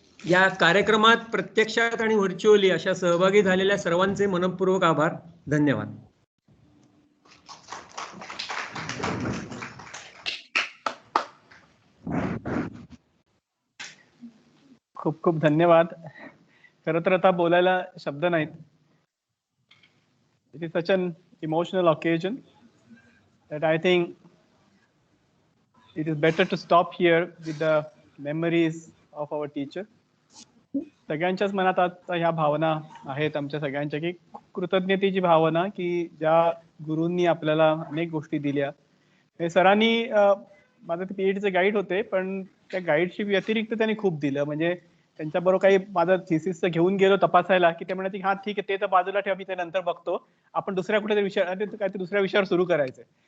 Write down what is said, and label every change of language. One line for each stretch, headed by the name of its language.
Marathi: या कार्यक्रमात प्रत्यक्षात आणि व्हर्च्युअली अशा सहभागी झालेल्या सर्वांचे मनपूर्वक आभार. धन्यवाद. खूप खूप धन्यवाद. खरं तर आता बोलायला शब्द नाहीत.
English: It is such an emotional occasion that I think it is better to stop here with the memories of our teacher.
Marathi: सगळ्यांच्याच मनात आता ह्या भावना आहेत आमच्या सगळ्यांच्या, की कृतज्ञतेची भावना, की ज्या गुरूंनी आपल्याला अनेक गोष्टी दिल्या. सरांनी माझं ते पीएचडीचे गाईड होते, पण त्या गाईडशी व्यतिरिक्त त्यांनी खूप दिलं. म्हणजे त्यांच्याबरोबर काही माझं थिसिसचं घेऊन गेलो तपासायला, की ते म्हणाले हा ठीक आहे, ते तर बाजूला ठेवा, मी ते नंतर बघतो, आपण दुसऱ्या कुठेतरी काहीतरी दुसऱ्या विषयावर सुरू करायचंय.